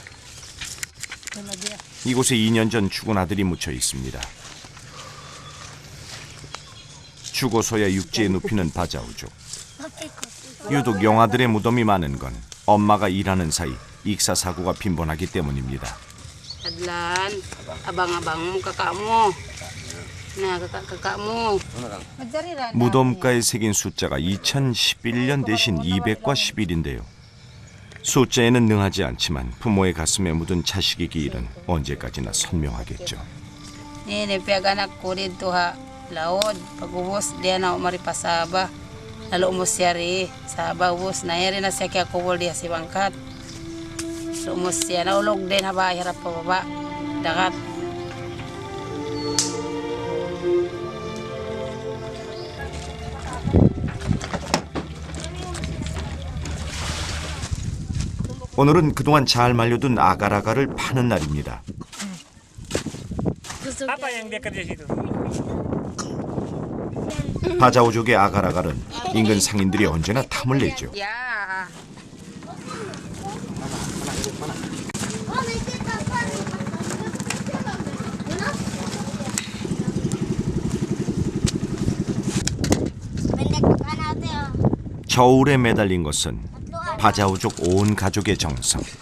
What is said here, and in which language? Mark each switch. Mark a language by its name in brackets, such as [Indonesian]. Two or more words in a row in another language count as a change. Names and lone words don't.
[Korean] 이곳에 2년 전 죽은 아들이 묻혀 있습니다. 죽어서야 육지에 눕히는 바자오족. 유독 영아들의 무덤이 많은 건 엄마가 일하는 사이 익사 사고가 빈번하기 때문입니다. [West Coast Bajau] Adlan, abang-abang mo, kakak mo. Na, kakak mo. [Korean] 무덤가에 새긴 숫자가 2011년 대신 200과 11인데요. 숫자에는 능하지 않지만 부모의 가슴에 묻은 자식의 기일은 언제까지나 선명하겠죠. [West Coast Bajau] Ni pihak anak ko dito ha, laod. Pag-ubos, diya na umari pa Sabah. Lalo umos siya rin. Sabah ubos, nayari na siya kaya kubol diya si Bangkat. Umos siya, naulog din haba, hirap pa baba. Dagat. [Korean] 오늘은 그동안 잘 말려둔 아가라가를 파는 날입니다. [Malay] Apa yang dia kerja situ? [Korean] 바자오족의 아가라가는 인근 상인들이 언제나 탐을 내죠. [Malay] Ya. [Korean] 저울에 매달린 것은 바자오족 온 가족의 정성.